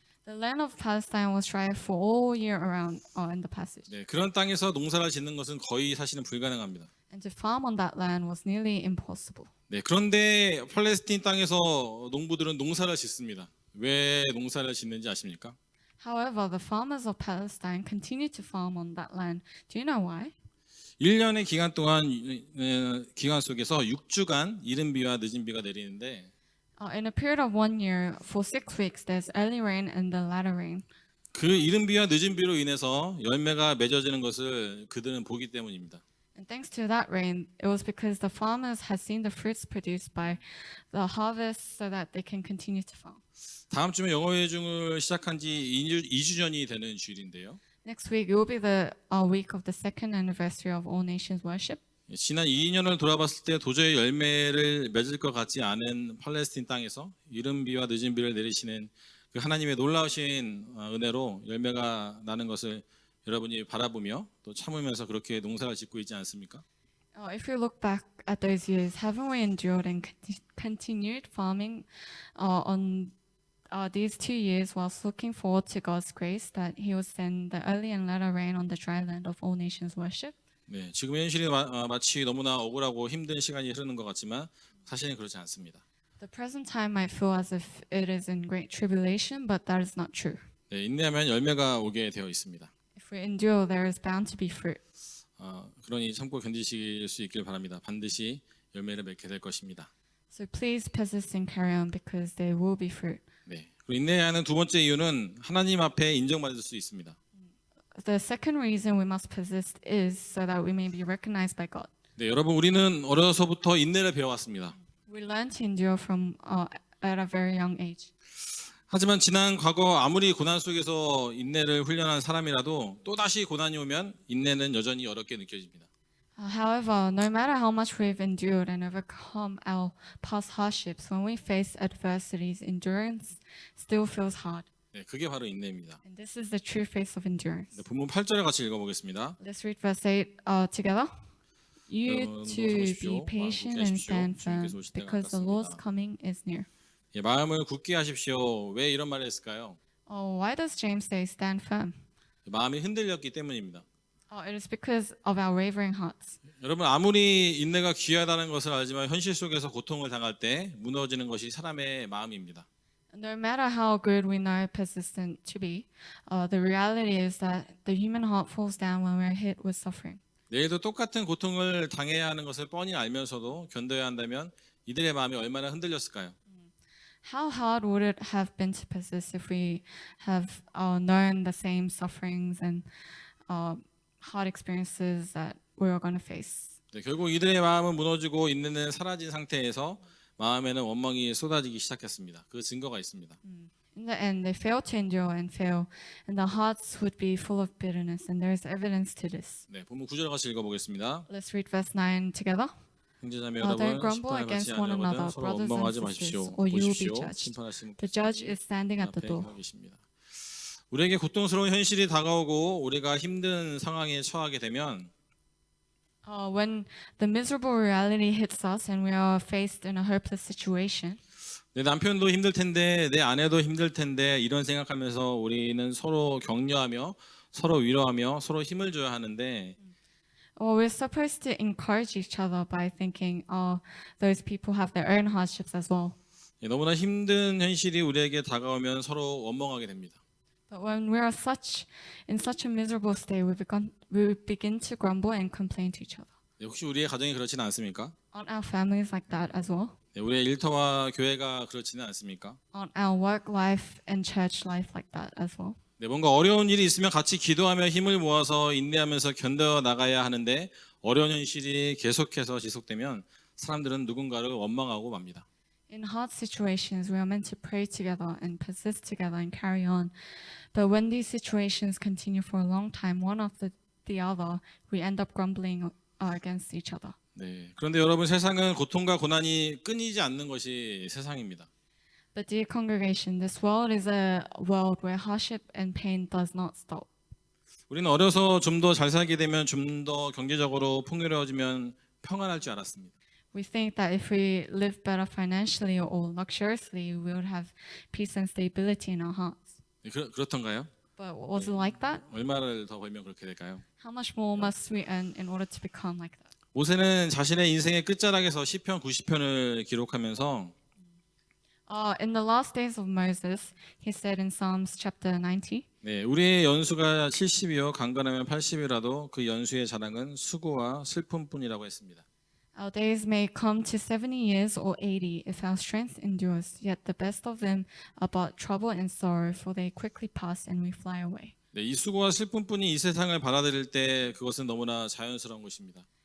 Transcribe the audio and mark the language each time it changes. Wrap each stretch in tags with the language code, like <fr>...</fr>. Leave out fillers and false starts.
<en>The land of Palestine was dry for all year around in the passage.</en> <ko>네, 그런 땅에서 농사를 짓는 것은 거의 사실은 불가능합니다.</ko> <en>And to farm on that land was nearly impossible.</en> <ko>네, 그런데 팔레스틴 땅에서 농부들은 농사를 짓습니다. 왜 농사를 짓는지 아십니까?</ko> <en>However, the farmers of Palestine continued to farm on that land. Do you know why?</en> <ko>1년의 기간 속에서 6주간 이른 비와 늦은 비가 내리는데</ko> <en>In a period of 1 year, for 6 weeks, there's early rain and the latter rain.</en> <ko>그 이른 비와 늦은 비로 인해서 열매가 맺어지는 것을 그들은 보기 때문입니다.</ko> <en>And thanks to that rain, it was because the farmers had seen the fruits produced by the harvest so that they can continue to farm.</en> <ko>다음 주면 영어회 중을 시작한 지 2주 전이 되는 주일인데요.</ko> <en>Next week, it will be the week of the second anniversary of All Nations Worship.</en> <ko>지난 2년을 돌아봤을 때 도저히 열매를 맺을 것 같지 않은 팔레스틴 땅에서 이른 비와 늦은 비를 내리시는 그 하나님의 놀라우신 은혜로 열매가 나는 것을 여러분이 바라보며 또 참으면서 그렇게 농사를 짓고 있지 않습니까?</ko> <en>If we look back at those years, haven't we endured and continued farming on these 2 years whilst looking forward to God's grace that He will send the early and latter rain on the dry land of All Nations Worship?</en> <ko>네, 지금 현실이 마치 너무나 억울하고 힘든 시간이 흐르는 것 같지만 사실은 그렇지 않습니다.</ko> <en>The present time might feel as if it is in great tribulation, but that is not true.</en> <ko>네, 인내하면 열매가 오게 되어 있습니다.</ko> <en>If we endure, there is bound to be fruit.</en> <ko>그러니 참고 견디실 수 있길 바랍니다. 반드시 열매를 맺게 될 것입니다.</ko> <en>So please persist and carry on because there will be fruit.</en> <ko>네, 그리고 인내하는 두 번째 이유는 하나님 앞에 인정받을 수 있습니다.</ko> <en>The second reason we must persist is so that we may be recognized by God.</en> <ko>네, 여러분 우리는 어려서부터 인내를 배워왔습니다.</ko> <en>We learn to endure from at a very young age.</en> <ko>하지만 지난 과거 아무리 고난 속에서 인내를 훈련한 사람이라도 또 다시 고난이 오면 인내는 여전히 어렵게 느껴집니다.</ko> <en>However, no matter how much we've endured and overcome our past hardships, when we face adversities, endurance still feels hard.</en> <ko>네, 그게 바로 인내입니다.</ko> <en>And this is the true face of endurance.</en> <ko>네, 본문 8절을 같이 읽어보겠습니다.</ko> <en>Let's read verse 8 together. You too</en> <ko>참으십시오.</ko> <en>be patient</en> <ko>마음</ko> <en>and</en> <ko>굳게</ko> <en>stand</en> <ko>하십시오.</ko> <en>firm,</en> <ko>주님께서 오실 때가</ko> <en>because the Lord's</en> <ko>가깝습니다.</ko> <en>coming is near.</en> <ko>예, 마음을 굳게 하십시오. 왜 이런 말을 했을까요?</ko> <en>Why does James say stand firm?</en> <ko>마음이 흔들렸기 때문입니다.</ko> <en>It is because of our wavering hearts.</en> <ko>여러분 아무리 인내가 귀하다는 것을 알지만 현실 속에서 고통을 당할 때 무너지는 것이 사람의 마음입니다.</ko> <en>No matter how good we know persistent to be, the reality is that the human heart falls down when we're hit with suffering.</en> <ko>내일도 똑같은 고통을 당해야 하는 것을 뻔히 알면서도 견뎌야 한다면 이들의 마음이 얼마나 흔들렸을까요?</ko> <en>How hard would it have been to persist if we have known the same sufferings and hard experiences that we are going to face?</en> <ko>네, 결국 이들의 마음은 무너지고 인내는 사라진 상태에서 마음에는 원망이 쏟아지기 시작했습니다. 그 증거가 있습니다.</ko> <en>In the end, they failed to endure and fail, and their hearts would be full of bitterness, and there is evidence to this.</en> <ko>네, 본문 9절 같이 읽어보겠습니다.</ko> <en>Let's read verse 9 together.</en> <ko>형제자매</ko> <en>Don't</en> <ko>여러분,</ko> <en>grumble</en> <ko>심판을</ko> <en>against</en> <ko>받지</ko> <en>one</en> <ko>아니하거든</ko> <en>another,</en> <ko>서로</ko> <en>brothers and</en> <ko>원망하지</ko> <en>sisters,</en> <ko>마십시오.</ko> <en>or you will be</en> <ko>보십시오,</ko> <en>judged.</en> <ko>심판하시는</ko> <en>The judge is standing at the</en> <ko>앞에</ko> <en>door.</en> <ko>계십니다. 우리에게 고통스러운 현실이 다가오고 우리가 힘든 상황에 처하게 되면</ko> <en>When the miserable reality hits us and we are faced in a hopeless situation,</en> <ko>내 남편도 힘들 텐데 내 아내도 힘들 텐데 이런 생각하면서 우리는 서로 격려하며 서로 위로하며 서로 힘을 줘야 하는데</ko> <en>we're supposed to encourage each other by thinking, those people have their own hardships as well.</en> <ko>너무나 힘든 현실이 우리에게 다가오면 서로 원망하게 됩니다.</ko> <en>But when we are in such a miserable state, we begin to grumble and complain to each other.</en> <ko>혹시 우리의 가정이 그렇지는 않습니까?</ko> <en>Aren't our families like that as well?</en> <ko>우리의 일터와 교회가 그렇지는 않습니까?</ko> <en>Aren't our work life and church life like that as well?</en> <ko>뭔가 어려운 일이 있으면 같이 기도하며 힘을 모아서 인내하면서 견뎌 나가야 하는데 어려운 현실이 계속해서 지속되면 사람들은 누군가를 원망하고 맙니다.</ko> <en>In hard situations, we are meant to pray together and persist together and carry on. But when these situations continue for a long time, one after the other, we end up grumbling against each other.</en> <ko>네, 그런데 여러분 세상은 고통과 고난이 끊이지 않는 것이 세상입니다.</ko> <en>But dear congregation, this world is a world where hardship and pain does not stop.</en> <ko>우리는 어려서 좀 더 잘 살게 되면 좀 더 경제적으로 풍요로워지면 평안할 줄 알았습니다.</ko> <en>We think that if we live better financially or luxuriously, we would have peace and stability in our hearts.</en> <ko>네, 그렇던가요?</ko> <en>But was it like that?</en> <ko>얼마를 더 벌면 그렇게 될까요?</ko> <en>How much more must we earn in order to become like that?</en> <ko>모세는 자신의 인생의 끝자락에서 시편 90편을 기록하면서</ko> <en>In the last days of Moses, he said in Psalms chapter 90,</en> <ko>네, 우리의 연수가 70이요 강건하면 80이라도 그 연수의 자랑은 수고와 슬픔뿐이라고 했습니다.</ko> <en>Our days may come to 70 years or 80 if our strength endures, yet the best of them are but trouble and sorrow, for they quickly pass and we fly away.</en> <ko>네, 이 수고와 슬픔뿐이 이 세상을 받아들일 때 그것은 너무나 자연스러운 것입니다.</ko>